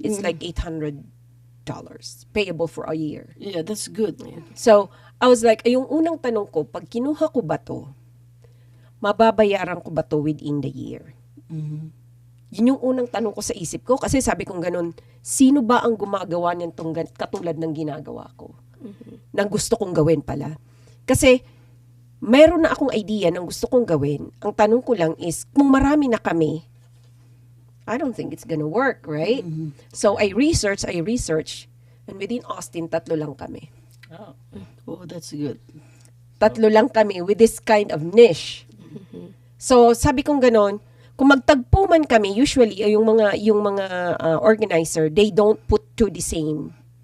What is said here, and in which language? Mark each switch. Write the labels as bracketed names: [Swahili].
[English] It's like $800 payable for a year. yeah, that's good. So, I was like, [Filipino] yung unang tanong ko, pag kinuha ko ba to, mababayaran ko ba to [English] within the year? [Filipino] Yun yung unang tanong ko sa isip ko. Kasi sabi kong ganun, sino ba ang gumagawa nitong katulad ng ginagawa ko? Nang gusto kong gawin pala. Kasi, mayroon na akong idea ng gusto kong gawin. Ang tanong ko lang is, kung marami na kami, [English] I don't think it's gonna work, right? So, I research, and within Austin, [Filipino] 3 lang kami. [English] Oh, that's good. [Filipino] 3 lang kami [English] with this kind of niche. So, [Filipino] sabi kong ganon, kung magtagpo man kami, [English] usually, [Filipino] yung mga [English] organizer, they don't put to the same